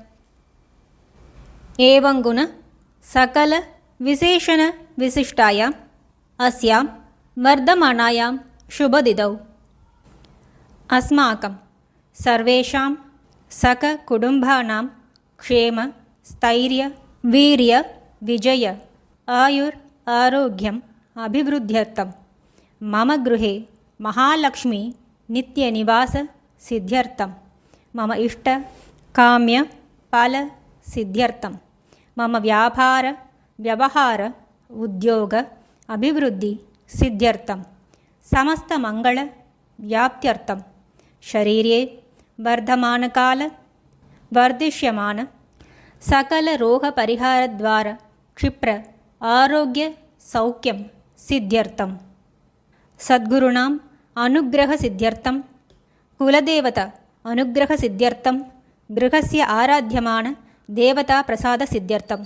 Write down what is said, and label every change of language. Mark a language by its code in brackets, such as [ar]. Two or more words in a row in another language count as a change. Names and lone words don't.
[sa] एवंगुण सकल विशेषण विशिष्टायाम् अस्याम् वर्तमानायाम् शुभतिथौ अस्माकम् सर्वेषाम् सह कुटुम्बानाम् क्षेम स्थैर्य वीर्य विजय आयुर् आरोग्य अभिवृद्ध्यर्थम् मम गृहे महालक्ष्मी नित्यनिवास सिद्ध्यर्थं मम इष्ट काम्य फल सिद्ध्यर्थं मम व्यापार व्यवहार उद्योग अभिवृद्धि सिद्ध्यर्थं समस्त मंगल व्याप्त्यर्थं शरीरे वर्धमानकाल वर्धिष्यमान सकल रोग परिहार द्वारा क्षिप्र आरोग्य सौख्यं सिद्ध्यर्थं सद्गुरूणाम् अनुग्रह सिद्ध्यर्थं कुलदेवता अनुग्रह सिद्ध्यर्थं गृहस्य आराध्यमान देवता प्रसाद सिद्ध्यर्थम्.